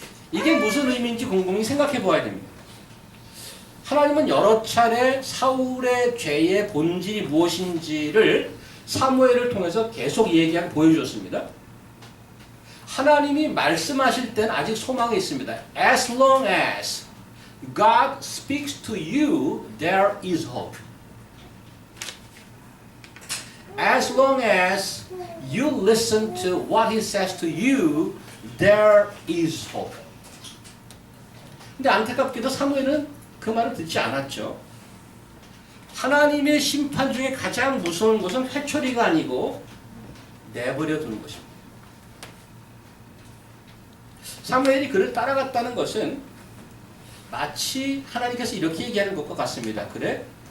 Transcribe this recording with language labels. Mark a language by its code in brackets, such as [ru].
[ko] 이게 무슨 의미인지 곰곰이 생각해 보아야 됩니다. 하나님은 여러 차례 사울의 죄의 본질이 무엇인지를 사무엘을 통해서 계속 보여주었습니다. 하나님이 말씀하실 때는 아직 소망이 있습니다. [en] As long as God speaks to you, there is hope. As long as you listen to what He says to you, there is hope. [ko] 근데 안타깝게도 사무엘은 그 말을 듣지 않았죠. 하나님의 심판 중에 가장 무서운 것은 회초리가 아니고 내버려 두는 것입니다. 사무엘이 그를 따라갔다는 것은 마치 하나님께서 이렇게 얘기하는 것과 같습니다. 그래?